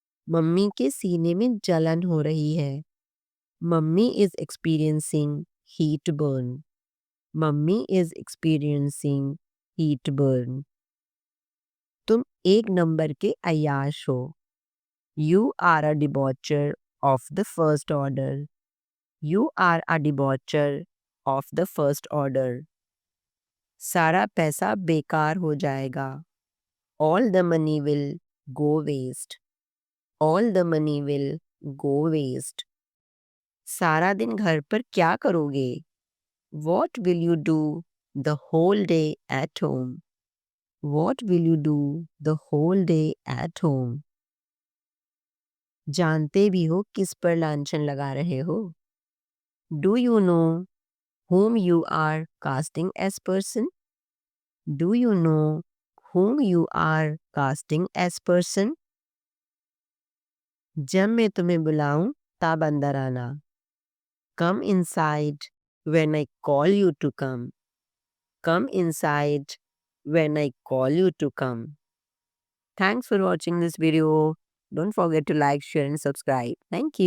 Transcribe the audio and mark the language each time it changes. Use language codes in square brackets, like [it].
[hi] Mummy के सीने में जलन हो रही है. [en] Mummy is experiencing heat burn. Mummy is experiencing heat burn. [hi] तुम एक नंबर के अय्याश हो. [en] You are a debaucher of the first order. You are a debaucher of the first order. [hi] सारा पैसा बेकार हो जाएगा. [en] All the money will go waste. All the money will go waste. [hi] सारा दिन घर पर क्या करोगे? [en] What will you do the whole day at home? What will you do the whole day at home? [hi] जानते भी हो किस पर लांछन लगा रहे हो? [en] Do you know whom you are casting as person? Do you know whom you are casting as person? [hi] जब मैं तुम्हें बुलाऊं तब अंदर आना. [en] Come inside when I call you to come. Come inside when I call you to come. Thanks for watching this video. Don't forget to like, share and subscribe. Thank you.